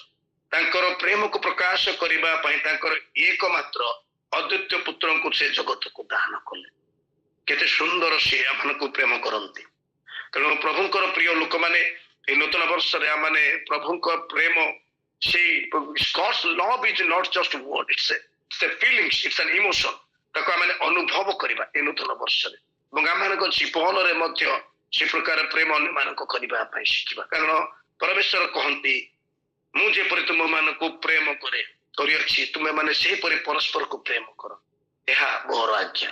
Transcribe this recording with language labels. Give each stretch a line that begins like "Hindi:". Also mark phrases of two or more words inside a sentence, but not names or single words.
Odia: ତାଙ୍କର ପ୍ରେମକୁ ପ୍ରକାଶ କରିବା ପାଇଁ ତାଙ୍କର ଏକମାତ୍ର ଅଦ୍ୱିତୀୟ ପୁତ୍ରଙ୍କୁ ସେ ଜଗତକୁ ଦାନ କଲେ। କେତେ ସୁନ୍ଦର ସେ ଆମମାନଙ୍କୁ ପ୍ରେମ କରନ୍ତି। ତେଣୁ ପ୍ରଭୁଙ୍କର ପ୍ରିୟ ଲୋକମାନେ ଏହି ନୂତନ ବର୍ଷରେ ଆମମାନେ ପ୍ରଭୁଙ୍କ ପ୍ରେମ, ସେଇ
English: God's love is not just word, it's a feelings, it's an emotion।
Odia: ତାକୁ ଆମେ ଅନୁଭବ କରିବା ଏ ନୂତନ ବର୍ଷରେ ଏବଂ ଆମମାନଙ୍କ ଜୀବନରେ ମଧ୍ୟ ସେ ପ୍ରକାର ପ୍ରେମ ଅନ୍ୟମାନଙ୍କୁ କରିବା ପାଇଁ ଶିଖିବା। କାରଣ ପରମେଶ୍ୱର କହନ୍ତି, ମୁଁ ଯେପରି ତୁମମାନଙ୍କୁ ପ୍ରେମ କରିଅଛି ତୁମେମାନେ ସେହିପରି ପରସ୍ପରକୁ ପ୍ରେମ କର, ଏହା ମୋର ଆଜ୍ଞା।